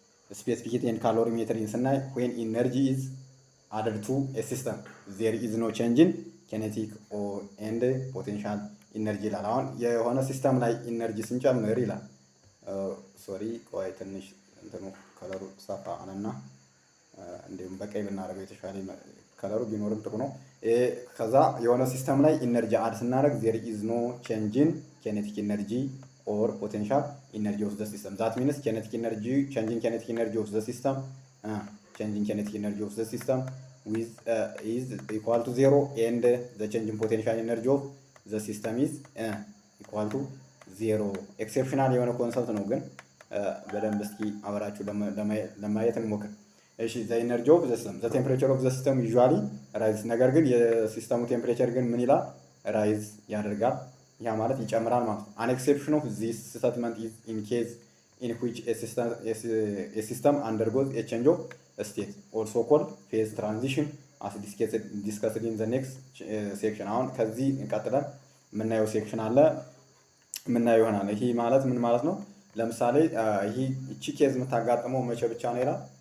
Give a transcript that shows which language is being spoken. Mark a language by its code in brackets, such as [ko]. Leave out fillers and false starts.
[am] ስፔሲፊክ ኤንድ ካሎሪሜትሪ ስናይ [en] when energy is added to a system there is no change in kinetic or and potential energy [am] ይላል። አሁን የሆነ ሲስተም ላይ ኢነርጂ ስንጨምር ይላል። ሶሪ ቆይ ትንሽ እንትኑ ከለሩ ሰፋ አለና እንዴም በቀይ ብናደርገው የተሻለ ከለሩ ቢኖርም ጥሩ ነው። ከዛ የሆነ ሲስተም ላይ ኢነርጂ አድ ስናደርግ [en] there is no change in kinetic energy or potential energy of the system. that means kinetic energy changing kinetic energy of the system changing kinetic energy of the system with is equal to 0 and the change in potential energy of the system is equal to 0. [am] ኤክሴፕሽናል የሆነ ኮንሰፕት ነው፣ ግን በደንብ እስኪ አብራችሁ ለማየት እንሞክር። እሺ [en] the energy of the system the temperature of the system usually rise [am] ነገር ግን የሲስተሙ ቴምፕሬቸር ግን ምን ይላል? ራይዝ ያደርጋል። ያ ማለት ይጨምራል ማለት ነው። [en] an exception of this statement is in case in which a system undergoes a change of state also called phase transition as discussed in the next section. [am] አሁን ከዚህ እንቀጥለን የምናየው ሴክሽን አለ የምናየው ይሆናል። ይሄ ማለት ምን ማለት ነው? ለምሳሌ ይሄ እቺ ኬዝ የምታጋጥመው መቼ ብቻ ነው ይላል?